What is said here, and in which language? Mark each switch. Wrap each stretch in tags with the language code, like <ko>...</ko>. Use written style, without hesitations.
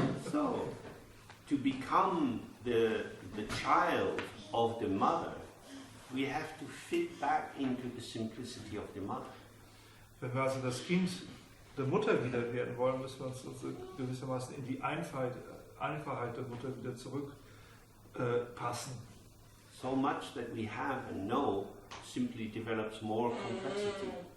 <en>So, to become the child of the mother, we have to fit back into the simplicity of the mother.</en> <de>Wenn wir also das Kind der Mutter wieder werden wollen, müssen wir uns gewissermaßen in die Einfachheit der Mutter wieder zurückpassen.</de> <en>So much that we have and know simply develops more complexity.</en>